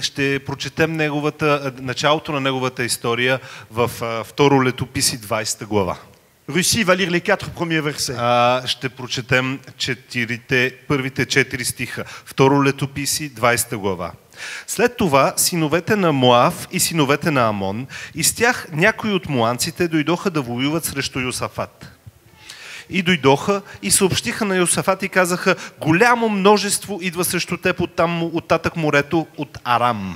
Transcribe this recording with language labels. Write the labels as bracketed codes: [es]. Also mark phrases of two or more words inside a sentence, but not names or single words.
[bg] Ще прочетем началото на неговата история в второ летописи 20 глава. [fr] Russie va lire les 4 premiers versets. [bg] Ще прочетем първите 4 стиха. Второ летописи 20 глава. След това синовете на Моав и синовете на Амон и с тях някои от моанците дойдоха да воюват срещу Йосафат. И дойдоха и съобщиха на Йосафат и казаха: голямо множество идва срещу теб от татък морето, от Арам.